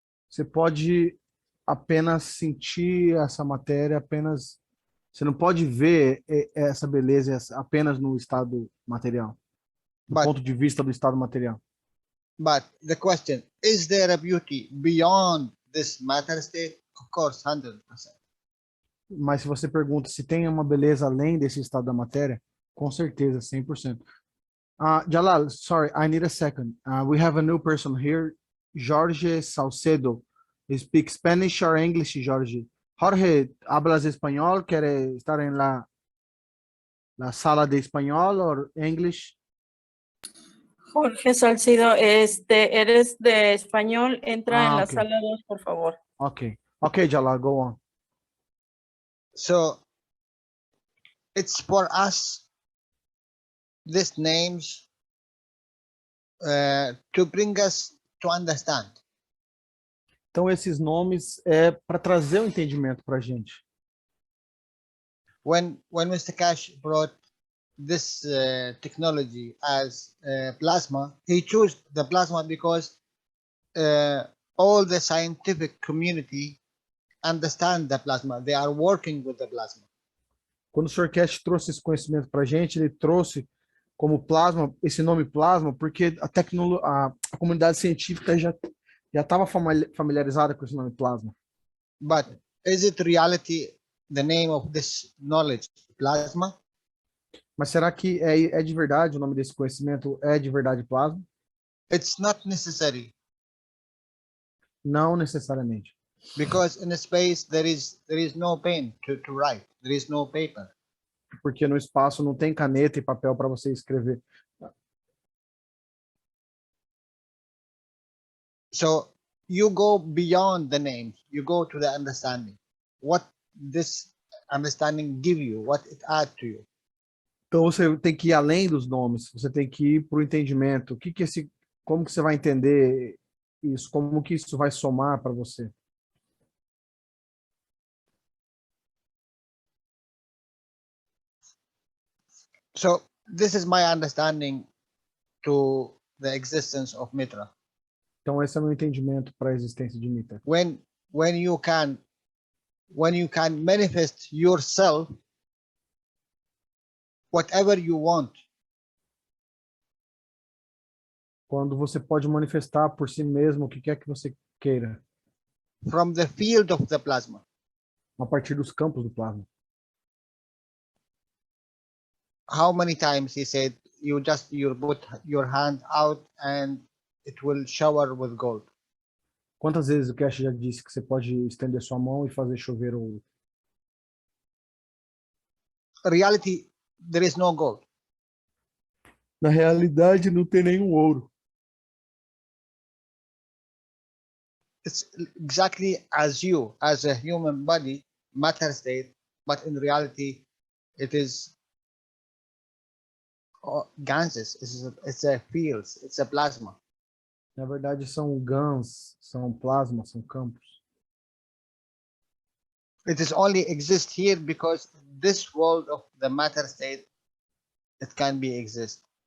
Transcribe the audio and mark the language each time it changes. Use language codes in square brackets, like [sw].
[pt] Você pode apenas sentir essa matéria, apenas. Você não pode ver essa beleza apenas no estado material, do [en] But- [pt] ponto de vista do estado material. [en] But the question, is there a beauty beyond this matter state? Of course, 100%. [pt] Mas se você pergunta se tem uma beleza além desse estado da matéria, com certeza, 100%. [en] Jalal, sorry, I need a second. We have a new person here, Jorge Salcedo. You speak Spanish or English, Jorge? [es] Jorge, ¿hablas español? ¿Quiere estar en la sala de español o English? Jorge Salcido, eres de español, entra en la [en] ok. [es] sala 2, por favor. [en] Okay. Okay, Jalal, go on. So it's for us, these names, to bring us to understand. [pt] Então, esses nomes é para trazer o entendimento para a gente. [en] When Mr. Cash brought this technology as plasma, he chose the plasma because all the scientific community understand the plasma. They are working with the plasma. [pt] Quando o Sr. Cash trouxe esse conhecimento para a gente, ele trouxe como plasma, esse nome plasma, porque a comunidade científica já estava familiarizada com esse nome plasma. [en] But is it reality the name of this knowledge, plasma? [pt] Mas será que é de verdade o nome desse conhecimento? É de verdade plasma? [en] It's not necessary, [pt] Não necessariamente. [en] because in space there is no pen to write. There is no paper. [pt] Porque no espaço não tem caneta e papel para você escrever. [en] So you go beyond the names. You go to the understanding. What this understanding give you, what it add to you. [pt] Então você tem que ir além dos nomes, você tem que ir para o entendimento. Como que você vai entender isso? Como que isso vai somar para você? [en] So this is my understanding to the existence of Mitra. [pt] Então esse é o meu entendimento para a existência de Mitra. [en] When you can manifest yourself, whatever you want, [pt] Quando você pode manifestar por si mesmo o que quer que você queira, [en] from the field of the plasma. [pt] a partir dos campos do plasma. [en] How many times he said you put your hand out and it will shower with gold. [pt] Quantas vezes o Cash já disse que você pode estender sua mão e fazer chover ouro? [en] Reality, there is no gold. [pt] Na realidade, não tem nenhum ouro. [en] It's exactly as you, as a human body, matter state, but in reality, it is ganses. It's a fields. It's a plasma. [pt] Na verdade, são GANs, são plasmas, são campos. [en] It is only exist here because this world of the matter state, it can be exist.